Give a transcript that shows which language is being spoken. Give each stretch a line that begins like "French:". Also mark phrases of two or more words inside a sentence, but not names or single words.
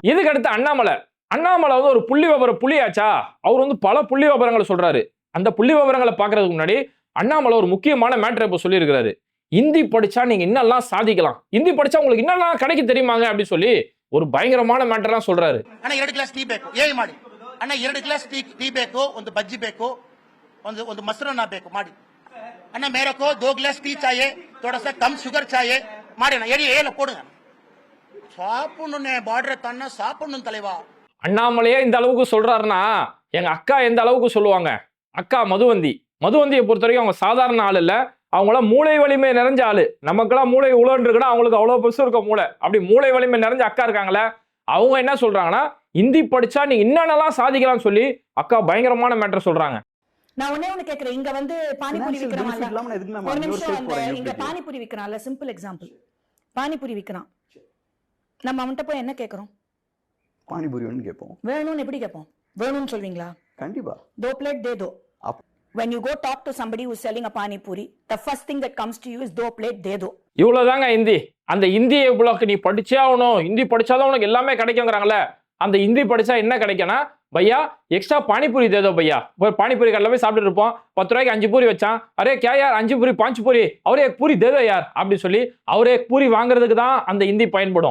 Tamil: இதுக்கு அடுத்து அண்ணாமலை ஒரு புள்ளி விவர புள்ளியாச்சா, அவர் பல புள்ளி விவரங்களை சொல்றாரு. அந்த புள்ளி விவரங்களை பாக்குறதுக்கு முன்னாடி அண்ணாமலை ஒரு முக்கியமான மேட்டரை இப்ப சொல்லி இருக்கிறாரு. இந்தி படிச்சா நீங்க என்னெல்லாம் சாதிக்கலாம், இந்தி படிச்சா உங்களுக்கு என்னெல்லாம் கிடைக்க தெரியுமாங்க அப்படின்னு சொல்லி ஒரு பயங்கரமான மேட்டர்லாம் சொல்றாரு.
Kannada: ಅಣ್ಣ 2 ಗ್ಲಾಸ್ ಟೀ ಬೇಕು, ಹೇಳಿ ಮಾಡಿ. ಅಣ್ಣ 2 ಗ್ಲಾಸ್ ಟೀ ಬೇಕು, ಒಂದು ಬಜ್ಜಿ ಬೇಕು, ಒಂದು ಮೊಸರನ್ನ ಬೇಕು ಮಾಡಿ.
Hindi: ಅಣ್ಣ मेरे को 2 ग्लास टी चाहिए, थोड़ा सा कम शुगर चाहिए
Kannada: ಮಾಡಿ ಅಣ್ಣ, ಹೇಳಿ
Hindi: போடுங்க.
Tamil: சாப்பிடணும்னே பார்டர் தண்ண சாப்பிடணும் தலைவா. அண்ணாமலையே இந்த அளவுக்கு சொல்றாருன்னா எங்க அக்கா எந்த அளவுக்கு சொல்லுவாங்க. அக்கா மதுவந்தியை பொறுத்த வரைக்கும் அவங்க சாதாரண ஆள் இல்ல, அவங்களாம் மூளை வலிமை நிறைஞ்ச ஆளு. நமக்கெல்லாம் மூளை உழன்று இருக்குன்னா அவங்களுக்கு அவ்வளவு பெருசு இருக்க மூளை. அப்படி மூளை வலிமை நிறைஞ்ச அக்கா இருக்காங்களே, அவங்க என்ன சொல்றாங்கன்னா, இந்தி படிச்சா நீ என்னென்னலாம் சாதிக்கலாம்னு சொல்லி அக்கா பயங்கரமான மேட்டர் சொல்றாங்க. நான் ஒண்ணு கேக்குறேன், இங்க பானிபூரி விக்கிறான், ஒரு நிமிஷம், இங்க பானிபூரி விக்கிறான்ல,
English: simple example,
Tamil: பானிபூரி விக்கிறான், நம்ம அவன்கிட்ட போய் என்ன கேட்கறோம்? பானிபூரி வேணும்னு கேட்போம். வேணும்னு எப்படி கேட்போம்? வேணும்னு சொல்வீங்களா? கண்டிப்பா.
Hindi: 2 प्लेट दे दो,
English: When you go talk to somebody who's selling a pani puri, the first thing that comes to you is
Hindi: दो प्लेट दे दो.
Tamil: இவ்வளவுதாங்க ஹிந்தி. அந்த இந்திய பிளாக் நீ படிச்சே ஆகணும், ஹிந்தி படிச்சாதான் உனக்கு எல்லாமே கிடைக்குங்கிறாங்களே. அந்த ஹிந்தி படிச்சா என்ன கிடைக்கும்னா,
Hindi: भैया एक्स्ट्रा पानीपूरी दे दो भैया.
Tamil: ஒரு பானிபூரி கடையில் போய் சாப்பிட்டு இருப்போம், 10 ரூபாய்க்கு 5 பூரி வச்சான்,
Hindi: अरे क्या यार 5 पूरी 5 पूरी, और पूरी दे दो यार
Tamil: அப்படின்னு சொல்லி அவரே பூரி வாங்குறதுக்கு தான் அந்த ஹிந்தி பயன்படும்.